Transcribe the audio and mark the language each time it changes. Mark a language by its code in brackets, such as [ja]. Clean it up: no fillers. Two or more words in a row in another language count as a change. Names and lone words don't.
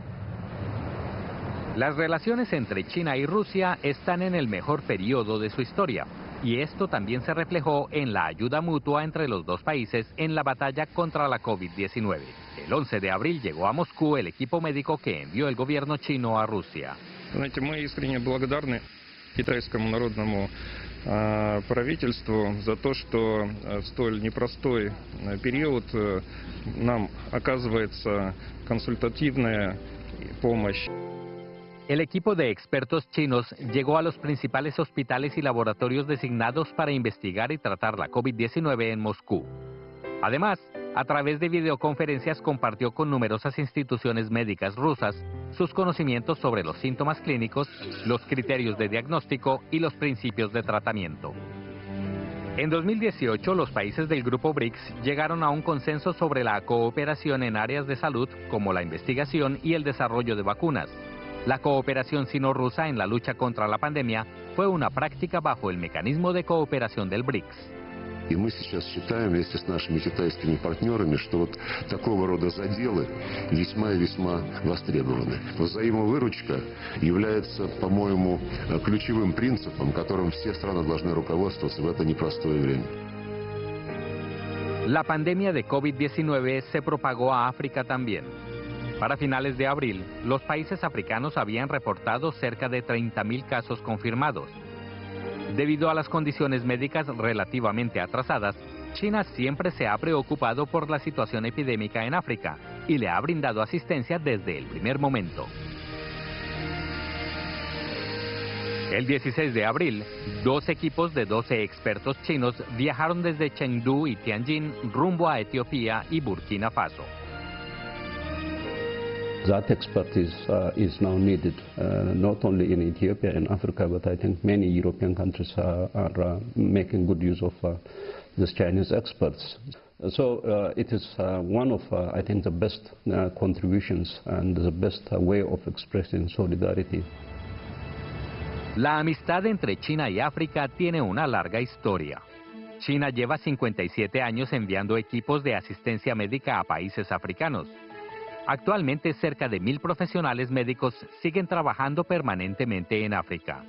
[es] Las relaciones entre China y Rusia están en el mejor periodo de su historia, y esto también se reflejó en la ayuda mutua entre los dos países en la batalla contra la COVID-19. El 11 de abril llegó a Moscú el equipo médico que envió el gobierno chino a Rusia. [ru] Знаете, мы искренне благодарны китайскому народному правительству за то, что в столь непростой период нам оказывается консультативная помощь. [es] El equipo de expertos chinos llegó a los principales hospitales y laboratorios designados para investigar y tratar la COVID-19 en Moscú. Además, a través de videoconferencias compartió con numerosas instituciones médicas rusas sus conocimientos sobre los síntomas clínicos, los criterios de diagnóstico y los principios de tratamiento. En 2018, los países del grupo BRICS llegaron a un consenso sobre la cooperación en áreas de salud como la investigación y el desarrollo de vacunas. La cooperación sino-rusa en la lucha contra la pandemia fue una práctica bajo el mecanismo de cooperación del BRICS. [ru] И мы сейчас считаем вместе с нашими китайскими партнерами, что вот такого рода заделы весьма и весьма востребованы. Взаимовыручка является, по-моему, ключевым принципом, которым все страны должны руководствоваться в это непростое время. [es] La pandemia de COVID-19 se propagó a África también. Para finales de abril, los países africanos habían reportado cerca de 30.000 casos confirmados. Debido a las condiciones médicas relativamente atrasadas, China siempre se ha preocupado por la situación epidémica en África y le ha brindado asistencia desde el primer momento. El 16 de abril, 2 equipos de 12 expertos chinos viajaron desde Chengdu y Tianjin rumbo a Etiopía y Burkina Faso. [en] That expertise is now needed, not only in Ethiopia and Africa, but I think many European countries are making good use of these Chinese experts. So it is one of, I think, the best contributions and the best way of expressing solidarity. [es] La amistad entre China y África tiene una larga historia. China lleva 57 años enviando equipos de asistencia médica a países africanos. Actualmente, cerca de 1.000 profesionales médicos siguen trabajando permanentemente en África.